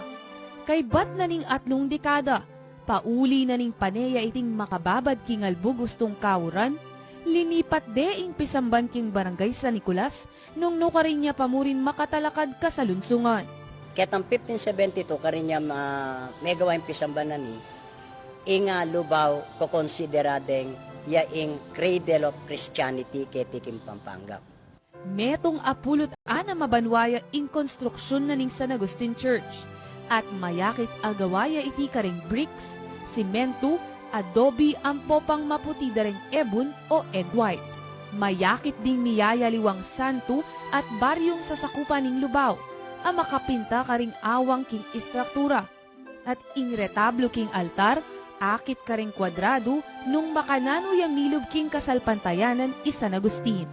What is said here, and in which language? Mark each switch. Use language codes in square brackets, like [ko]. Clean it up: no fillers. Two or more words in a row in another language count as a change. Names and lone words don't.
[pam] Kay bat na ning 3 dekada, pauli na ning paneya iting makababad king albu gustong kawuran, linipat de ing pisamban king barangay San Nicolas nung nukarin niya pamurin makatalakad kasalunsungan. Ketang 1572 karinya may gawain pisambanan ni inga lubaw ko konsideradeng ya ing [en] cradle of Christianity [pam] ketikim Pampanga. Metong apulot ana mabanwaya ing konstruksyon na ning San Agustin Church at mayakit agawaya iti karing bricks, simento, adobe ang popang maputi dareng ebon o [en] egg white. [pam] Mayakit ding miyaya liwang santo at baryong sasakupan ning lubaw, ang makapinta karing awang king istruktura. At ing retablo king altar, akit karing kwadrado nung makanano ya milob king kasalpantayanan San Agustin.